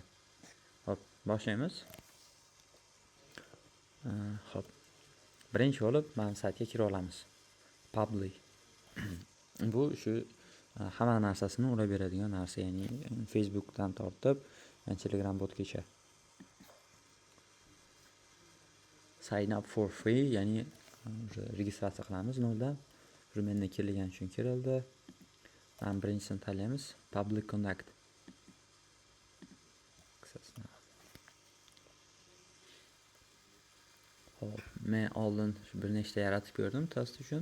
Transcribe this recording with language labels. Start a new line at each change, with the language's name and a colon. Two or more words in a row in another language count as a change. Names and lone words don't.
Uzbek: Xo'p, boshlaymiz. Xo'p. Birinchi bo'lib mana saytga kira olamiz. Public. Bu shu hamma narsasini urab beradigan narsa, ya'ni Facebookdan tortib Telegram botgacha.
English: Sign up for free,
Uzbek: ya'ni registratsiya qilamiz noldan. Mendan kelgan uchun kirildi. Mana birinchisini tanlaymiz, Public Contact. Xo'p, men oldin bir nechta yaratib ko'rdim test uchun.